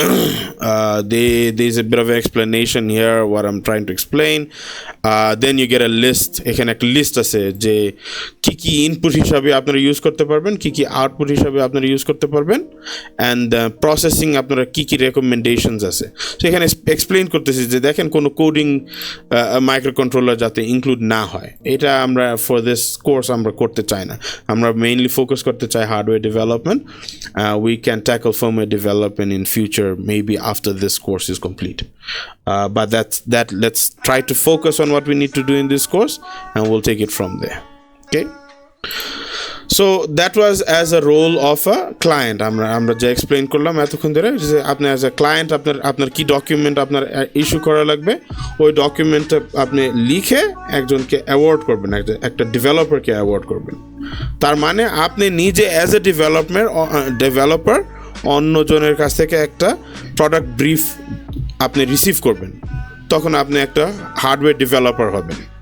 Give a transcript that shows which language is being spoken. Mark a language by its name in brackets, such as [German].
[English] There's a bit of an explanation here what I'm trying to explain. Then you get a list. [Bangla] এখানে একটা list আছে যে কি input হিসাবে আপনারা ইউজ করতে পারবেন, কি আউটপুট হিসাবে আপনারা ইউজ করতে পারবেন, অ্যান্ড প্রসেসিং আপনারা কি রেকমেন্ডেশনস আছে. তো এখানে এক্সপ্লেইন করতেছি যে দেখেন কোনো কোডিং মাইক্রো কন্ট্রোলার যাতে ইনক্লুড না হয়, এটা আমরা [English] for this course [Bangla] আমরা করতে চাই না. আমরা মেইনলি ফোকাস করতে চাই hardware development. [English] We can tackle firmware development in future, maybe after this course is complete, but let's try to focus on what we need to do in this course, and we'll take it from there. Okay, so that was as a role of a client. [Bangla] আমরা যে explain করলাম এতক্ষণ ধরে যে আপনি as a client আপনার কি document আপনার ইস্যু করা লাগবে, ওই ডকুমেন্টটা আপনি লিখে একজনকে অ্যাওয়ার্ড করবেন, একটা ডেভেলপারকে অ্যাওয়ার্ড করবেন. তার মানে আপনি নিজে অ্যাজ এ ডেভেলপার অন্যজনের কাছ থেকে একটা প্রোডাক্ট ব্রিফ আপনি রিসিভ করবেন, তখন আপনি একটা হার্ডওয়্যার ডেভেলপার হবেন.